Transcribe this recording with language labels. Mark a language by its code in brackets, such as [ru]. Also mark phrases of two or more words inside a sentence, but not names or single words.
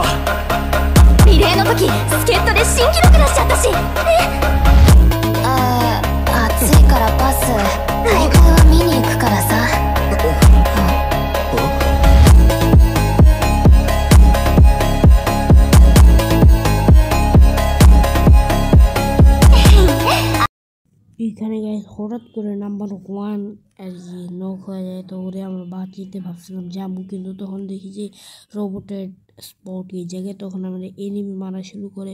[ja] リレーの時助っ人で新記録出しちゃったし。暑いからパス。大会は見に行くからさ。 [bn] এখানে গাইস হঠাৎ করে নাম্বার 1 আর কি নক হয়ে যায়, তো ওরে আমরা বাঁচিতে ভাবছিলাম যাবো, কিন্তু তখন দেখি যে রোবটের স্পট এই জায়গায়, তখন আমরা এনিমি মারা শুরু করে।